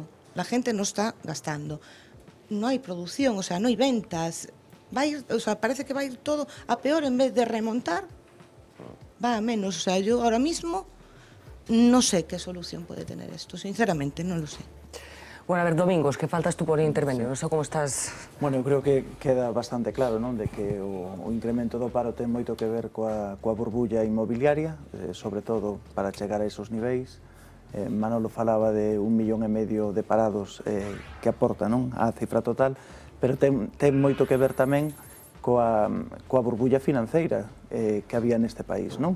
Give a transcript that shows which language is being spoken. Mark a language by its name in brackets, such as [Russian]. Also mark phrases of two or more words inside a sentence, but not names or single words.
[Spanish] La gente no está gastando, no hay producción, o sea, no hay ventas, va a ir, o sea, parece que va a ir todo a peor en vez de remontar, va a menos. O sea, yo ahora mismo no sé qué solución puede tener esto, sinceramente, no lo sé. Bueno, a ver, Domingos, que faltas tú por intervenir, [Galician] non sei como estás... Bueno, eu creo que queda bastante claro, non, de que o incremento do paro ten moito que ver coa burbulla inmobiliaria, sobre todo para chegar a esos niveis. Manolo falaba de 1,5 millón de parados que aporta, non, a cifra total, pero ten moito que ver tamén coa burbulla financeira que había neste país, non?